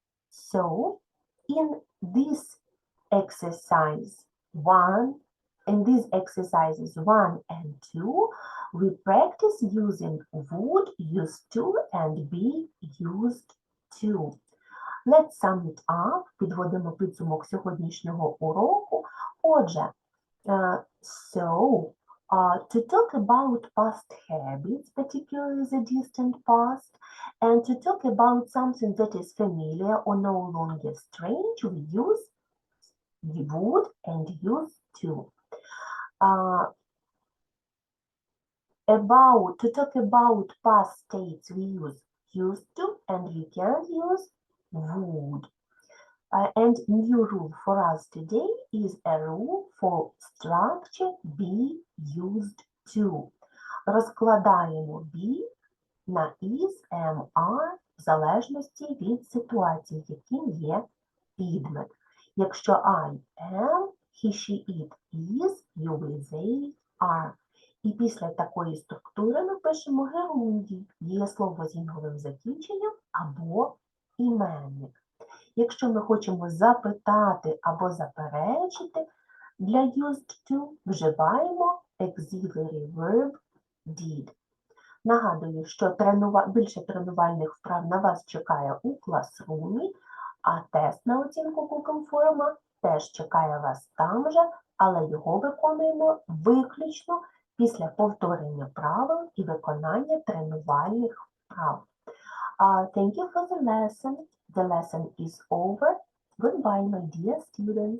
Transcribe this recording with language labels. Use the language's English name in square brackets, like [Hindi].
[English] So, in this exercises 1 and 2, we practice using would, used to, and be used to. Let's sum it up. [Ukrainian] Підводимо підсумок сьогоднішнього уроку. [English] Отже, to talk about past habits, particularly the distant past, and to talk about something that is familiar or no longer strange, we use would and used to. To talk about past states, we use used to, and we can use would. And new rule for us today is a rule for structure be used to. [Ukrainian] Розкладаємо be на is, am, are в залежності від ситуації, яким є підмет. [English] Якщо I am, he, she, it is, you, we, they are. [Ukrainian] І після такої структури ми пишемо герундій, дієслово з інговим закінченням або іменник. Якщо ми хочемо запитати або заперечити, для used to вживаємо [English] auxiliary verb did. [Ukrainian] Нагадую, що більше тренувальних вправ на вас чекає у класрумі, а тест на оцінку Google форма теж чекає вас там же, але його виконуємо виключно після повторення правил і виконання тренувальних вправ. [English] Thank you for the lesson. The lesson is over. Goodbye, my dear students.